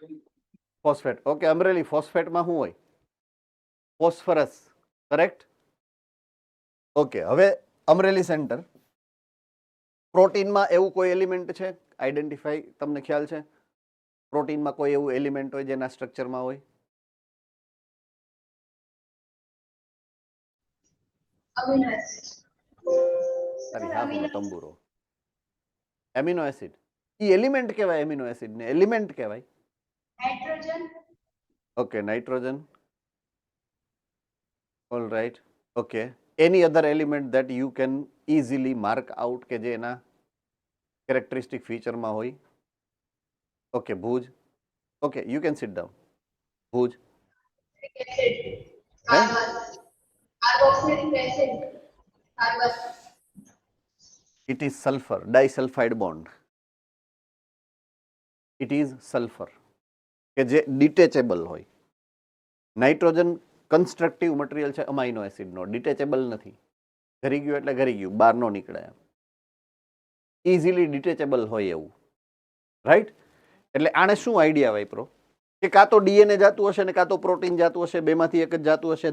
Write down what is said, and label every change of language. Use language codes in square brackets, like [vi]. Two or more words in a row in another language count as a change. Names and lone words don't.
[gu] ફોસ્ફેટ. ઓકે, અમરેલી ફોસ્ફેટમાં શું હોય? ફોસ્ફરસ. કરેક્ટ? ઓકે, હવે અમરેલી સેન્ટર. પ્રોટીનમાં એવું કોઈ એલિમેન્ટ છે? આઈડેન્ટિફાઈ, તમને ખ્યાલ છે? પ્રોટીનમાં કોઈ એવું એલિમેન્ટ હોય જેના સ્ટ્રક્ચરમાં હોય? [en] Amino acid. [gu] અરે હા બોલો તંબુરો. [en] amino acid. [gu] ઈ એલિમેન્ટ કહેવાય? [en] amino acid [gu] ને એલિમેન્ટ કહેવાય? [en] Nitrogen. Okay, nitrogen. All right. Okay, any other element that you can easily mark out [gu] કે જે એના કેરેક્ટરિસ્ટિક ફીચરમાં હોય? [en] Okay, Bhuj. Okay, you can sit down. Bhuj. Acid. હે? Carbon. Carboxylic acid. Carbon. It is sulfur, disulfide bond. It is sulfur [gu] કે જે ડિટેચેબલ હોય. નાઇટ્રોજન [en] constructive material [gu] છે અમાઇનો એસિડનો, ડિટેચેબલ નથી. ઘરી ગયું એટલે ઘરી ગયું, બહાર ન નીકળે. [en] easily detachable [gu] હોય એવું. રાઈટ? એટલે આને શું આઈડિયા વાપરો કે કાં તો ડીએનએ જાતું હશે ને કાં તો પ્રોટીન જાતું હશે, બેમાંથી એક જ જાતું હશે.